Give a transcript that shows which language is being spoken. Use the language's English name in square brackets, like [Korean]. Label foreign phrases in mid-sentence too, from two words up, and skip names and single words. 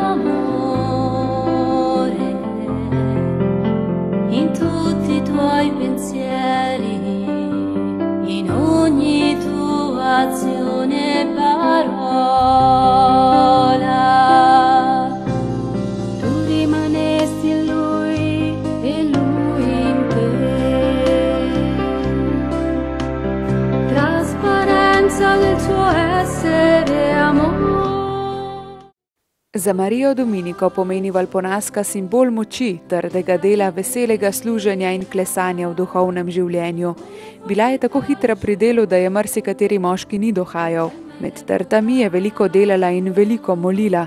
[Italian] d'amore in tutti i tuoi pensieri, in ogni tua azione e parola. Tu rimanesti in Lui e Lui in te, trasparenza del suo essere. [Slovenian] Za Marijo Dominiko pomeni Valponaska simbol moči, trdega dela, veselega služenja in klesanja v duhovnem življenju. Bila je tako hitra pri delu, da je marsikateri moški ni dohajal. Med trtami je veliko delala in veliko molila.